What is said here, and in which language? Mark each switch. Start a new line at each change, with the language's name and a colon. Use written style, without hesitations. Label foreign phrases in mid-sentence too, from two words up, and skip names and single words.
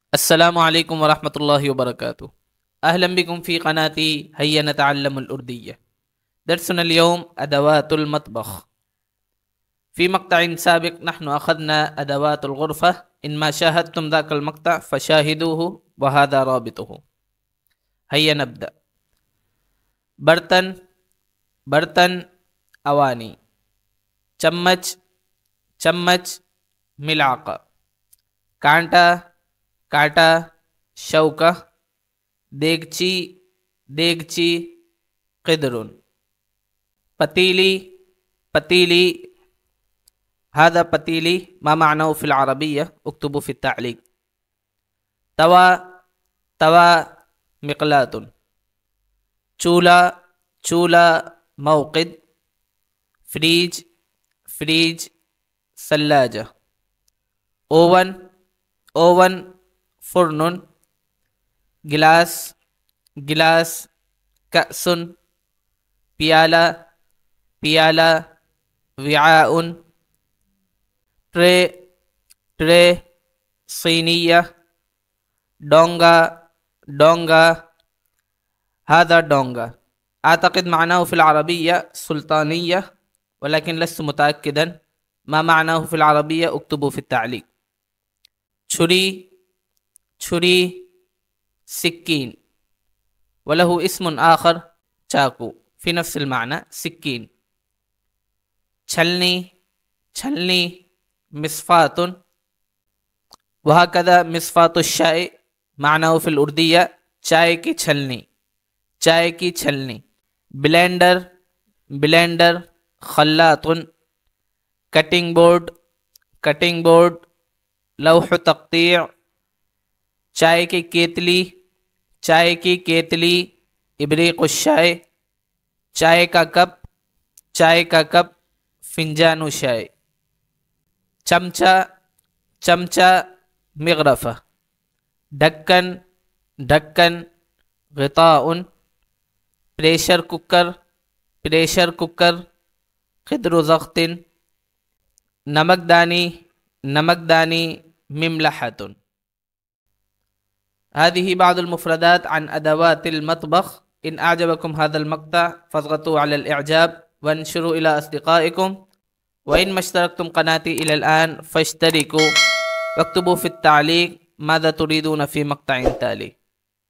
Arabic: السلام عليكم ورحمة الله وبركاته. أهلا بكم في قناتي هيا نتعلم الأردية. درسنا اليوم أدوات المطبخ. في مقطع سابق نحن أخذنا أدوات الغرفة، إن ما شاهدتم ذاك المقطع فشاهدوه وهذا رابطه. هيا نبدأ.
Urdu: برتن، برتن، أواني، چمچ، چمچ، ملعقة، کانٹا، کاٹا، شوکة، دیگچی، دیگچی، قدر، پتیلی، پتیلی.
Arabic: هذا پتیلی ما معناه في العربية؟ اكتبوا في التعليق.
Urdu: توا، توا،
Arabic: مقلاة.
Urdu: چولہا، چولہا، موقد. فریج، فریج، ثلاجة. اوون، اوون، فرن. گلاس، گلاس، كأس. پیالہ، پیالہ، وعاء. ٹرے، ٹرے، صينية. ڈونگا، ڈونگا.
Arabic: هذا ڈونگا أعتقد معناه في العربية سلطانية، ولكن لست متأكدا. ما معناه في العربية اكتبوا في التعليق.
Urdu: چھری، چھری،
Arabic: سكين، وله اسم آخر چاقو في نفس المعنى سكين.
Urdu: چھلنی، چھلنی، مصفاة.
Arabic: وهكذا مصفاة الشاي معناه في الأردية
Urdu: چائے کی چھلنی، چائے کی چھلنی. بلینڈر، بلینڈر، خلاط. کٹنگ بورڈ، کٹنگ بورڈ، لوح تقطيع. چائے کی کیتلی، چائے کی کیتلی، ابریق الشاي. چائے کا کپ، چائے کا کپ، فنجان الشاي. چمچہ، چمچہ، مغرفة. ڈھکن، ڈھکن، غطاء. پریشر کوکر، پریشر کوکر،
Arabic: قدر ضغط.
Urdu: نمکدانی، نمکدانی، مملحة.
Arabic: هذه بعض المفردات عن أدوات المطبخ. إن أعجبكم هذا المقطع فاضغطوا على الإعجاب وانشروا إلى أصدقائكم، وإن ما اشتركتم قناتي إلى الآن فاشتركوا واكتبوا في التعليق ماذا تريدون في مقطع تالي.